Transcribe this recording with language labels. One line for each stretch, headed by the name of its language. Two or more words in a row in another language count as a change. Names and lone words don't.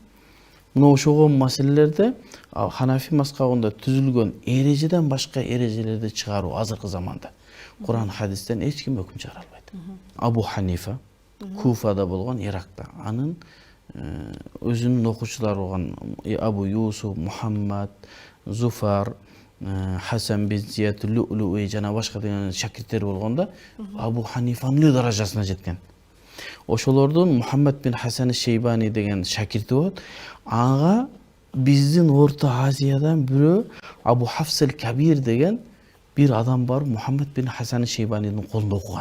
Kyrgyz: Мына ошого маселелерде Ханафи мазхабында түзүлгөн эрежеден башка эрежелерди чыгаруу азыркы заманда Куран хадистен эч ким өкүм чыгара албайт. Абу Ханифа Куфада болгон, Иракта. Анын өзүнүн окуучулары болгон Абу Юсуф, Мухаммад, Зуфар, Хасан бин Зият, Лу'лу'i жана башка деген шакирттери болгондо Абу Ханифанын эле даражасына жеткен. Ошолордун Мухаммад бин Хасан Шейбани деген шакирти болот. Ага биздин Орто Азиядан бирөө Абу Хафсел Кабир деген бир адам бар, Мухаммад бин Хасан Шейбанидин колунда окуган.